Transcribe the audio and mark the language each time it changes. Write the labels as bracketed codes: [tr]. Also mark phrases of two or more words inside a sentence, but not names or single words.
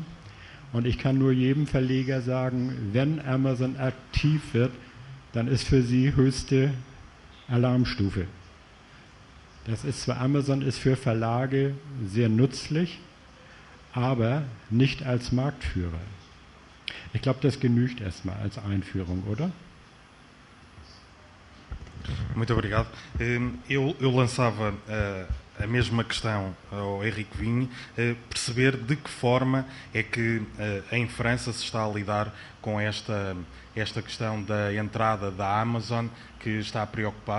[de] Und ich kann nur jedem Verleger sagen, wenn Amazon aktiv wird, dann ist für sie höchste Alarmstufe. Das ist zwar, Amazon ist für Verlage sehr nützlich, aber nicht als Marktführer. Ich glaube, das genügt erstmal als Einführung, oder? [pt] Muito obrigado. Eu lançava a mesma questão ao Henrique Vinho, perceber de que forma é que em França se está a lidar com esta questão da entrada da Amazon, que está a preocupar.